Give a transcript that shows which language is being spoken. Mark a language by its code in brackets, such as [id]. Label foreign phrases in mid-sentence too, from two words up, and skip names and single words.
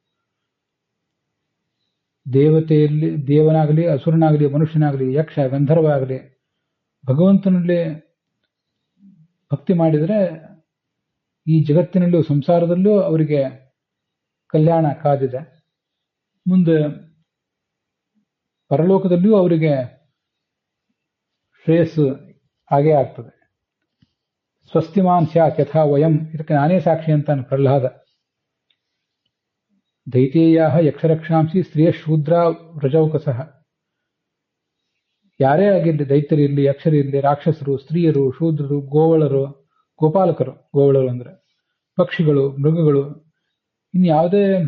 [kn] ದೇವತೆಯಲ್ಲಿ ದೇವನಾಗಲಿ, ಅಸುರನಾಗಲಿ, ಮನುಷ್ಯನಾಗಲಿ, ಯಕ್ಷ, ಗಂಧರ್ವ ಆಗಲಿ, ಭಗವಂತನಲ್ಲಿ ಭಕ್ತಿ ಮಾಡಿದರೆ ಈ ಜಗತ್ತಿನಲ್ಲೂ ಸಂಸಾರದಲ್ಲೂ ಅವರಿಗೆ ಕಲ್ಯಾಣ ಕಾದಿದೆ. ಮುಂದೆ ಪರಲೋಕದಲ್ಲಿಯೂ ಅವರಿಗೆ ಶ್ರೇಯಸ್ಸು ಆಗೇ ಆಗ್ತದೆ. [sa] ಸ್ವಸ್ತಿಮಾನ್ ಸ್ಯಾತ್ ಯಥಾ ವಯಂ. [kn] ಇದಕ್ಕೆ ನಾನೇ ಸಾಕ್ಷಿ ಅಂತಾನೆ ಪ್ರಹ್ಲಾದ. [sa] ದೈತೇಯ ಯಕ್ಷರಕ್ಷಾಂಸಿ ಸ್ತ್ರೀಯ ಶೂದ್ರ ವ್ರಜೌಕಸಃ. [kn] ಯಾರೇ ಆಗಿರಲಿ, ದೈತ್ಯರಿರಲಿ, ಯಕ್ಷರಿರಲಿ, ರಾಕ್ಷಸರು, ಸ್ತ್ರೀಯರು, ಶೂದ್ರರು, ಗೋವಳರು, ಗೋಪಾಲಕರು, ಗೋವಳರು ಅಂದ್ರೆ ಪಕ್ಷಿಗಳು, ಮೃಗಗಳು, ಇನ್ಯಾವುದೇ